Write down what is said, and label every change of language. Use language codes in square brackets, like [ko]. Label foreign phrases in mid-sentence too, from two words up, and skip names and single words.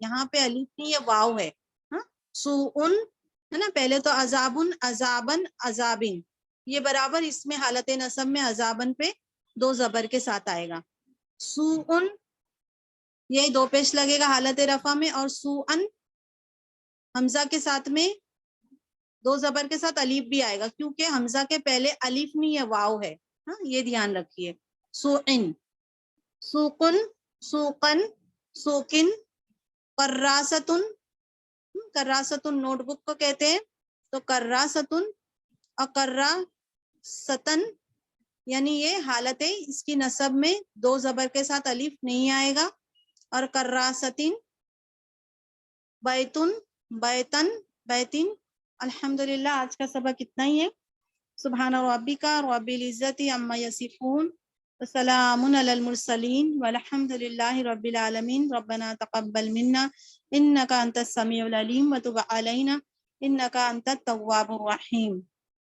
[ur] یہاں پہ الف نہیں، یہ واو ہے. سؤن ہے نا، پہلے تو عذابن، عذابن، عذابن، یہ برابر اس میں حالت نصب میں عذابن پہ 2 زبر کے ساتھ آئے گا. سؤن یہ 2 پیش لگے گا حالت رفع میں، اور سؤن حمزہ کے ساتھ میں 2 زبر کے ساتھ الف بھی آئے گا، کیونکہ حمزہ کے پہلے الف نہیں ہے، واو ہے. یہ دھیان رکھیے. سوئن، سوقن، سوقن، سوکن، کراستن، کراستن نوٹ بک کو کہتے ہیں، تو کراستن اور کراستن، یعنی یہ حالت ہے اس کی نصب میں 2 زبر کے ساتھ الف نہیں آئے گا. اور کراستن، بیتن، بیتن، بیتن. الحمدللہ آج کا سبق اتنا ہی ہے. [ar] سبحان ربک رب العزت عما یصفون وسلام علی المرسلین والحمد للہ رب العالمین. ربنا تقبل منا انک انت السمیع العلیم وتب علینا انک انت التواب الرحیم.